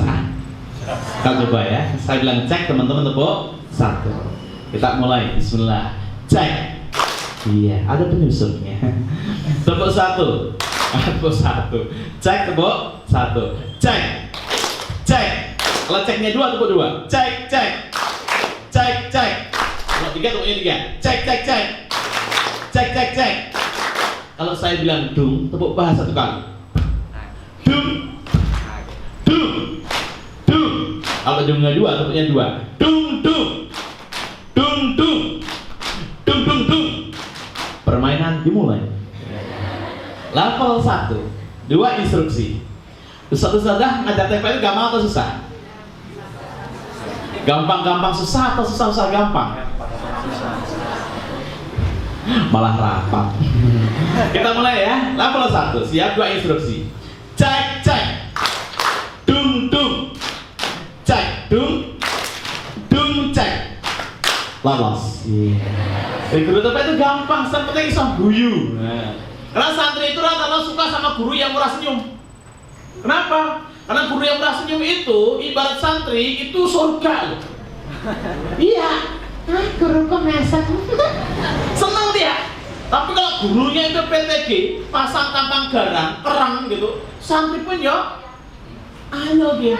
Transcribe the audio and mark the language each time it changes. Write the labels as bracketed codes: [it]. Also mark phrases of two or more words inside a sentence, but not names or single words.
[id] Kita coba ya. Saya bilang cek, teman-teman tepuk satu. Kita mulai. Bismillah. Cek. Iya, ada penyusupnya. Tepuk satu. Tepuk satu. Cek, tepuk satu. Cek. Cek. Kalau ceknya dua, tepuk dua. Cek, cek. Cek, cek. Kalau tiga, tepuknya tiga. Cek, cek, cek. Cek, cek, cek. Kalau saya bilang dung, tepuk paha satu kali. Dung. Dung. Dung. Kalau dungnya dua, tepuknya dua. Dung, dung. Dung, dung. Dung, dung, dung. Permainan dimulai. Level 1. 2 instruksi. Ustaz-ustazah ngajar TPA itu gampang atau susah? Gampang-gampang susah atau susah-susah gampang? Malah rapat. Kita mulai ya. Level 1. Siap, 2 instruksi. Cek, cek. Dung, dung. Cek, dung. Dung, cek. Lolos. Guru TPA itu gampang, seperti [jv] iso guyu. [id] Karena santri itu rata-rata suka sama guru yang murah senyum. Kenapa? Karena guru yang murah senyum itu ibarat santri itu surga. Iya, guru [jv] kok mesem. [id] Senang dia. Tapi kalau gurunya itu PTG, pasang tampang garang, kerang gitu, santri pun ya, ayo dia.